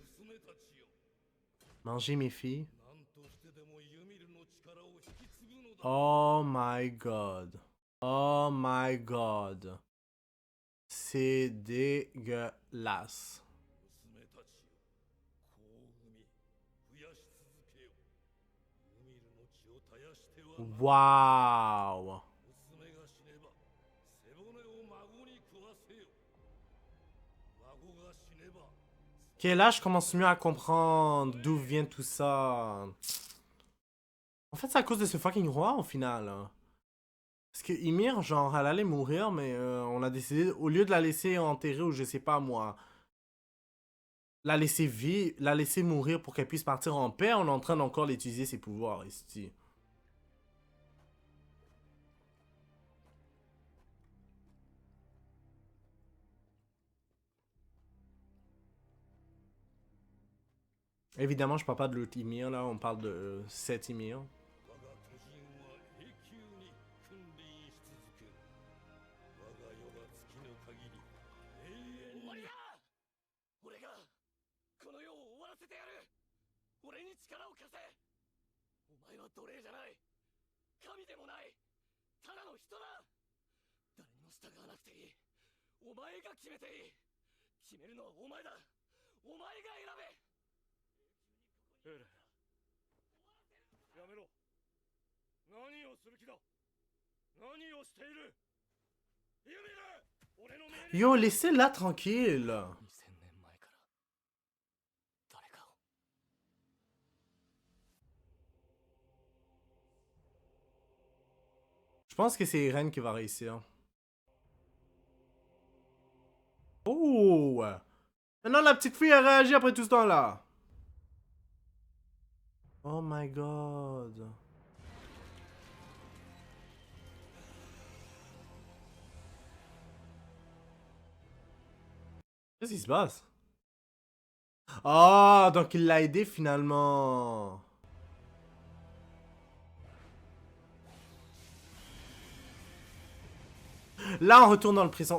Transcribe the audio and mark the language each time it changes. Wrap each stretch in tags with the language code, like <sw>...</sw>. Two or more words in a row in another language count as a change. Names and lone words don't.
<fr>Manger mes filles.</fr> <en>Oh my god. Oh my god.</en> <fr>C'est dégueulasse.</fr> <ja>娘たちよ、子を産み増やし続けよ。海の命を絶やしてはならぬ。</ja> <fr>Waouh!</fr> <ja>娘が死ねば背骨を孫に食わせよ。孫が死ねば</ja> <fr>Ok, là, je commence mieux à comprendre d'où vient tout ça. En fait, c'est à cause de ce fucking roi, au final. Hein. Parce que Ymir, genre, elle allait mourir, mais on a décidé, au lieu de la laisser enterrer ou je sais pas moi, la laisser vivre, la laisser mourir pour qu'elle puisse partir en paix, on est en train d'encore d'utiliser ses pouvoirs ici. Évidemment, je parle pas de l'autre Ymir, là, on parle de cet Ymir.</fr> <ja>我が巨人は永久に君臨し続ける。我が世が尽きぬ限り永遠に。終わりだ。俺がこの世を終わらせてやる。俺に力を貸せ。お前は奴隷じゃない。神でもない。ただの人だ。誰にも従わなくていい。お前が決めていい。決めるのはお前だ。お前が選べ。エレン、やめろ。何をする気だ。何をしている。ユミル、俺の命令。</ja> <fr>Yo, laissez-la tranquille.</fr> <ja>2000 年前から誰かを。</ja> <fr>Je pense que c'est Irène qui va réussir. Oh! Maintenant, la petite fille a réagi après tout ce temps-là.</fr> <en>Oh my god.</en> <fr>Qu'est-ce qui se passe? Ah, donc il l'a aidé finalement. Là, on retourne dans le présent.</fr>